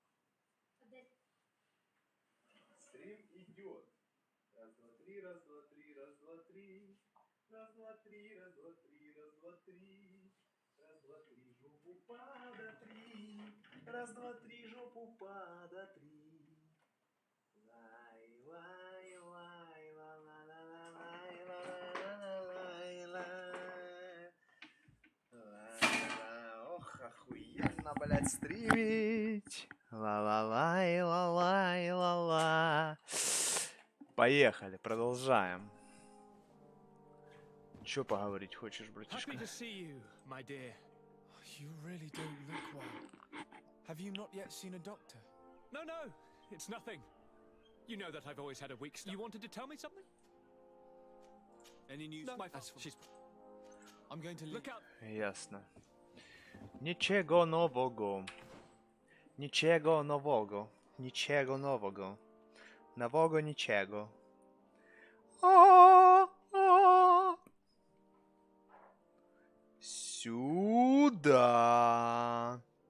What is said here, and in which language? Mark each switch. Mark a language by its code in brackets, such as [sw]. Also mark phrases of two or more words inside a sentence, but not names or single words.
[ru] Стрим идет. Раз, два, три, раз, два, три, раз, два, три. Раз, два, три, раз, два, три, раз, два, три. Раз, два, три, жопу подотри. Раз, два, три, жопу подотри. Лай, лай, лай, ла, ла, ла, ла, лай, ла, лай, лай, лай. Ох, охуенно, блядь, стримить. Ла-ла-лай, ла-лай, ла-ла. Поехали, продолжаем. Чё поговорить хочешь, братишка? [en] Happy to see you, my dear. You really don't look well. Have you not yet seen a doctor? No, no, it's nothing. You know that I've always had a weak stomach. You wanted to tell me something? Any news? No, my fault. She's... I'm going to look out. [ru] Ясно. Ничего нового. Ничего нового. Ничего нового. Нового ничего. Сюда.